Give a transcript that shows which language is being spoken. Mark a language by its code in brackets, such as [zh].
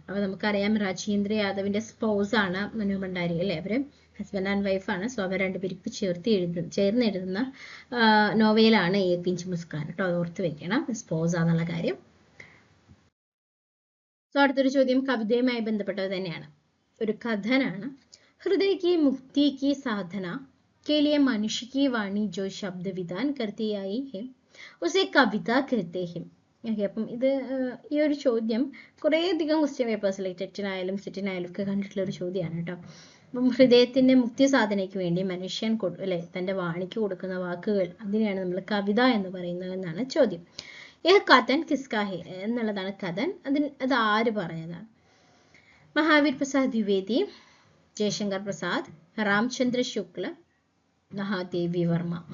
[ml] അപ്പൊ നമുക്കറിയാം രാജേന്ദ്ര യാദവിന്റെ സ്പൗസ് ആണ് മനു ഭണ്ഡാരി അല്ലെ. അവര് ഹസ്ബൻഡ് ആൻഡ് വൈഫാണ്. സോ അവർ രണ്ടുപേർക്ക് ചേർന്ന് എഴുതുന്ന നോവലാണ് ഏക് ഇഞ്ച് മുസ്കാൻ കേട്ടോ. അത് ഓർത്ത് വെക്കണം, സ്പൗസ് ആണെന്നുള്ള കാര്യം. സോ അടുത്തൊരു ചോദ്യം കവിതയുമായി ബന്ധപ്പെട്ടത് തന്നെയാണ്, ഒരു കഥനാണ്. [hi] ഹൃദയ की मुक्ति की साधना के लिए मनुष्य की वाणी जो शब्द विधान करती आई है उसे कविता कहते हैं. [ml] ഓക്കെ, അപ്പം ഇത് ഈ ഒരു ചോദ്യം കുറേയധികം ക്വസ്റ്റ്യൻ പേപ്പേഴ്സിൽ ടെറ്റിനായാലും സെറ്റിനായാലും ഒക്കെ കണ്ടിട്ടുള്ള ഒരു ചോദ്യമാണ് കേട്ടോ. അപ്പം ഹൃദയത്തിന്റെ മുക്തി സാധനയ്ക്ക് വേണ്ടി മനുഷ്യൻ അല്ലെ തന്റെ വാണിക്ക് കൊടുക്കുന്ന വാക്കുകൾ, അതിനെയാണ് നമ്മൾ കവിത എന്ന് പറയുന്നത് എന്നാണ് ചോദ്യം. [hi] ഏഹ് കഥൻ കിസ്കാ ഹെ [ml] എന്നുള്ളതാണ് കഥൻ. അത് ആര് പറഞ്ഞതാണ്? [hi] महावीर प्रसाद द्विवेदी, जयशंकर प्रसाद, रामचंद्र शुक्ल, महादेवी वर्മ്മ.